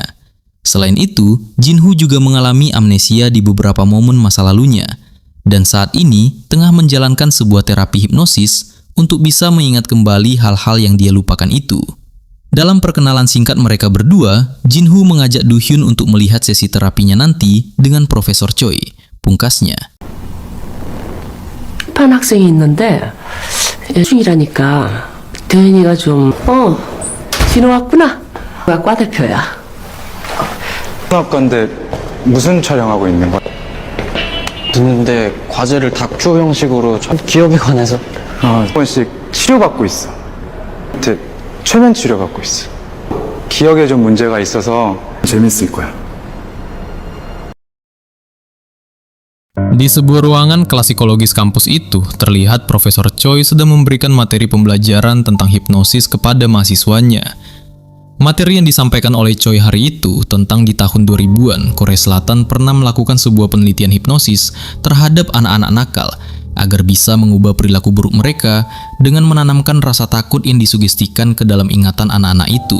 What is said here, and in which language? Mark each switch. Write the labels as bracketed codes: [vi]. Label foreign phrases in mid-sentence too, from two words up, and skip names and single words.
[id] Selain itu, Jin-ho juga mengalami amnesia di beberapa momen masa lalunya, dan saat ini tengah menjalankan sebuah terapi hipnosis untuk bisa mengingat kembali hal-hal yang dia lupakan itu. Dalam perkenalan singkat mereka berdua, Jin-ho mengajak Do-hyun untuk melihat sesi terapinya nanti dengan Profesor Choi. Pungkasnya, [ko] 한 학생이 있는데 중이라니까 도현이가 좀 진호 왔구나. 과 대표야. 학과인데 무슨 촬영하고 있는 거야? 듣는데 과제를 다큐 형식으로 기업에 관해서 한 번씩 치료받고 있어. 최면 치료받고 있어. 기억에 좀 문제가 있어서 재밌을 거야. [id] Di sebuah ruangan kelas psikologis kampus itu, terlihat Profesor Choi sedang memberikan materi pembelajaran tentang hipnosis kepada mahasiswanya. Materi yang disampaikan oleh Choi hari itu tentang di tahun 2000-an, Korea Selatan pernah melakukan sebuah penelitian hipnosis terhadap anak-anak nakal agar bisa mengubah perilaku buruk mereka dengan menanamkan rasa takut yang disugestikan ke dalam ingatan anak-anak itu.